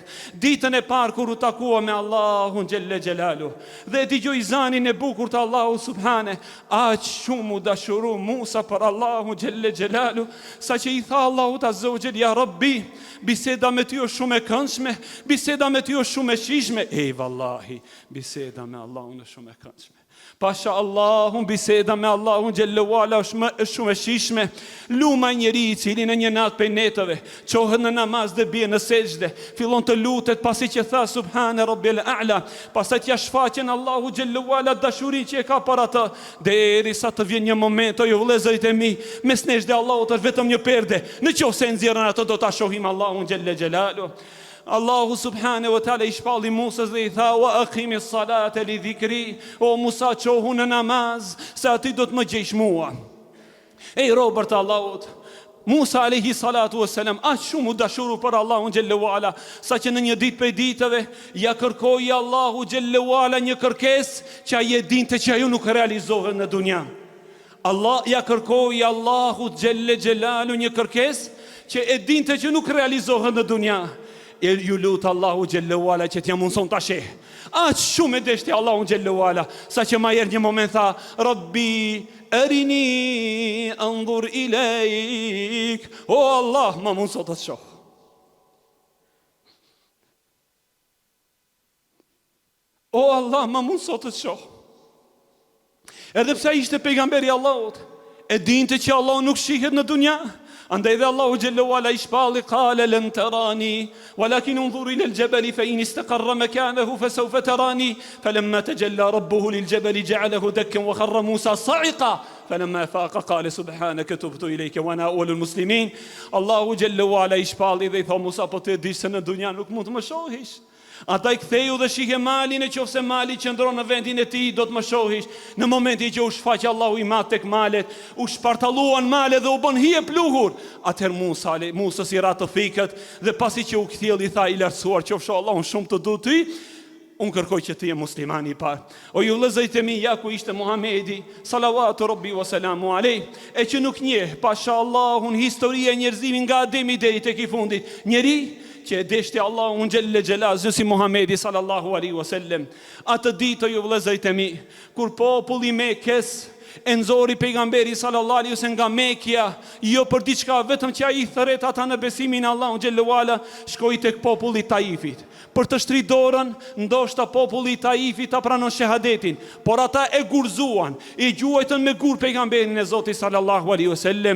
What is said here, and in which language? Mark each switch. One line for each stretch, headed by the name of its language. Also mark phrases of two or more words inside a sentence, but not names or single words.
Albanian: Ditën e parë kur u takua me Allahun
Arabic: جل جلاله
Albanian: dhe dëgjoi zanin e bukur të Allahu subhane, aq shumë u dashuru Musa për Allahu xhelle xhelalu, sa që i tha Allahu
Arabic: عز وجل: "يا رب,
Albanian: biseda me ty është shumë e këndshme, biseda me ty është shumë e shijshme." Ej vallahi, biseda me Allahun është shumë e këndshme. Pasha Allahun, biseda me Allahun
Arabic: جل وعلا
Albanian: është shumë e shijshme. Luma njeri i cili në një natë prej netëve çohet në namaz dhe bie në sejdë, fillon të lutet pasi që tha
Arabic: سبحان ربي الأعلى,
Albanian: pastaj t'ia shfaqen Allahu
Arabic: جل وعلا
Albanian: dashurinë që e ka për atë, derisa të vjen një moment, o ju vëllezërit e mi, mes nesh dhe Allahut është vetëm një perde. Nëse nxjerrën atë do ta shohim Allahun
Arabic: جل جلاله.
Albanian: Allahu
Arabic: سبحانه وتعالى
Albanian: i shpalli Musës dhe i tha:
Arabic: "وأقم الصلاة لذكري."
Albanian: O Musa, qohu në namaz, se ati do të më gjejsh mua. Ej robër të Allahut, Musa
Arabic: عليه الصلاة والسلام
Albanian: aq shumë u dashuru për Allahun
Arabic: جل وعلا,
Albanian: sa që në një ditë prej ditëve ja kërkoi Allahu
Arabic: جل وعلا
Albanian: një kërkesë që ai e dinte që ajo nuk realizohet në dunja. Allah ja kërkoi Allahu
Arabic: جل جلاله
Albanian: një kërkesë që e dinte që nuk realizohet në dunja. E ju lutë Allahu
Arabic: جل وعلا
Albanian: që t'ja mundson ta sheh. Aq shumë e deshti Allahu
Arabic: جل وعلا,
Albanian: sa që ma erë një moment tha:
Arabic: "رب أرني أنظر إليك."
Albanian: O Allah, ma mundson të shoh. O Allah, ma mundson të shoh. Edhe pse ishte pejgamberi i Allahut, e dinte që Allahu nuk shihet në dunja. Andaj dhe Allahu
Arabic: جل وعلا
Albanian: i shpalli:
Arabic: "قال لن تراني ولكن انظر إلى الجبل فإن استقر مكانه فسوف تراني." فلما تجلى ربه للجبل جعله دكا وخر موسى صعقا. فلما فاق قال سبحانك تبت إليك وأنا أول المسلمين.
Albanian: Allahu
Arabic: جل وعلا
Albanian: i shpalli dhe i tha: "Musa, po ti e di se në dunja nuk mund të më shohish. Ata i ktheu dhe shihe malin, e qofse mali qëndron në vendin e tij, do të më shohish." Në momentin që u shfaq Allahu i madh tek malet, u shpartalluan malet dhe u bën hije pluhur. Atëherë Musa si ra të fikët dhe pasi që u kthjell i tha: "I lartësuar qofsh Allahun, shumë të du ty, unë kërkoj që ti je muslimani i parë." O ju vëllezërit e mi, ja ku ishte Muhamedi
Arabic: صلوات ربي وسلامه عليه,
Albanian: e që nuk njeh pasha Allahun historia e njerëzimit nga Ademi deri tek i fundit, njeri që e deshti Allahun
Arabic: جل جلاله
Albanian: si Muhamedi
Arabic: صلى الله عليه وسلم.
Albanian: Atë ditë, ju vëllezërit e mi, kur populli i Mekës e nxori pejgamberi
Arabic: صلى الله عليه وسلم
Albanian: nga Mekja, jo për diçka, vetëm që ai thret ata në besimin e Allahut
Arabic: جل وعلا,
Albanian: shkoi tek populli i Taifit për të shtrit dorën, ndoshta populli i Taifit ta pranon shahadetin, por ata e gurzuan, i gjuajtën me gur pejgamberin e Zotit
Arabic: صلى الله عليه وسلم.